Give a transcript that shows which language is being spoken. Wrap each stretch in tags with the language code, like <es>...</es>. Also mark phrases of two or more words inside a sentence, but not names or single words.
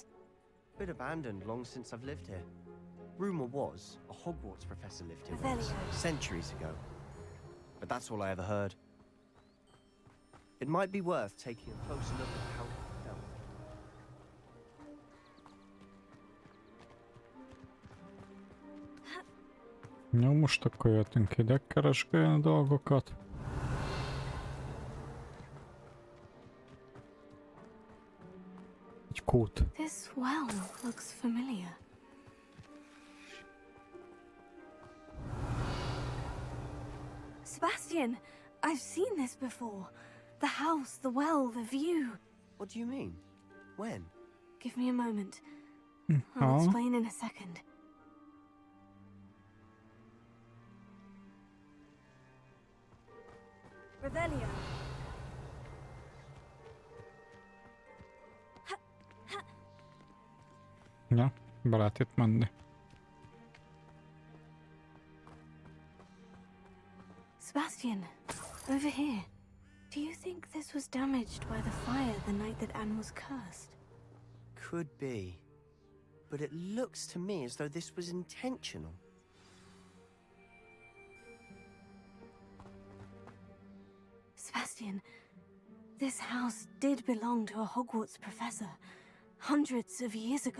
<en>Bit abandoned long since I've lived here. Rumor was a Hogwarts professor lived here Revelio. once, centuries ago. But that's all I ever heard. It might be worth taking a closer look at how it felt.</en> <hu>Jó, most akkor jöttünk ide keresgélni dolgokat. Egy kút.</hu> <en>This well looks familiar. Sebastian, I've seen this before. The house, the well, the view. What do you mean? When? Give me a moment. I'll explain in a second. Revelio.</en> <hu>Ja, be lehet itt menni.</hu> <en>Sebastian, over here. Do you think this was damaged by the fire the night that Anne was cursed? Could be. But it looks to me as though this was intentional. Sebastian, this house did belong to a Hogwarts professor, hundreds of years ago.</en>